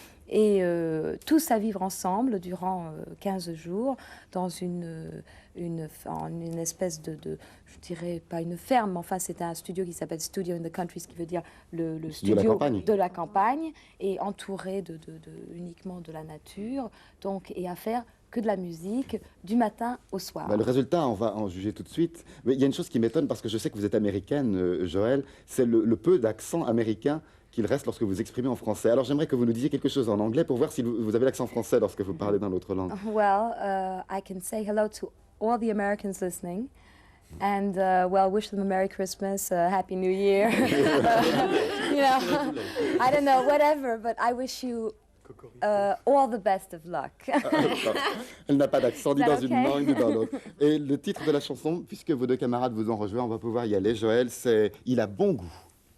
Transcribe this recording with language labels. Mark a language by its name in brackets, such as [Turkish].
[French] Et tous à vivre ensemble durant 15 jours dans une espèce de, je dirais pas une ferme, mais enfin c'est un studio qui s'appelle Studio in the Country, ce qui veut dire le studio de la campagne, et entouré uniquement de la nature, donc, et à faire que de la musique du matin au soir. Le résultat, on va en juger tout de suite. Mais il y a une chose qui m'étonne, parce que je sais que vous êtes américaine, Joël, c'est le peu d'accent américain qu'il reste lorsque vous exprimez en français. Alors j'aimerais que vous nous disiez quelque chose en anglais pour voir si vous avez l'accent français lorsque vous parlez dans l'autre langue. [English] Well, I can say hello to all the Americans listening. And well, wish them a Merry Christmas, a Happy New Year. You know, I don't know, whatever, but I wish you all the best of luck. [French] Elle n'a pas d'accent ni dans [English] okay? [French] une langue ni dans l'autre. Et le titre de la chanson, puisque vos deux camarades vous ont rejoint, on va pouvoir y aller, Joël, c'est « Il a bon goût ».